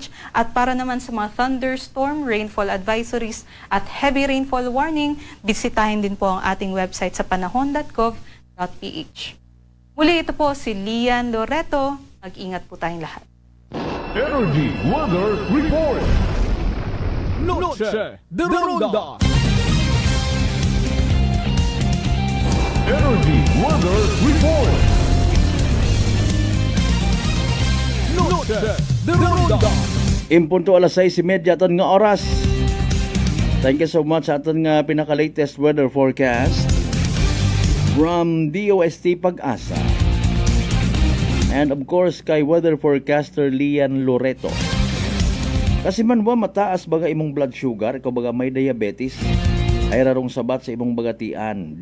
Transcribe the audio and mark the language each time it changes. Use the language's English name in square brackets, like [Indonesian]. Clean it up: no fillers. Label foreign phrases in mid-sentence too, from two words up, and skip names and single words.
[Filipino] At para naman sa mga thunderstorm, [English] rainfall advisories [Filipino] at [English] heavy rainfall warning, [Filipino] bisitahin din po ang ating website sa panahon.gov.ph. Muli ito po si Lian Loreto. Mag-ingat po tayong lahat. Energy Weather Report. Noche de Ronda. Energy Weather Report. Noche de Ronda. [Hiligaynon] Impunto alas 6:30 aton nga oras. [English] Thank you so much [Hiligaynon] sa aton nga pinaka- [English] latest weather forecast from DOST Pag-asa. And of course, [Hiligaynon] kay weather forecaster Lian Loreto. Kasi man ba mataas baga imong blood sugar, ikaw baga may diabetes, ay rarong sabat sa imong bagatian.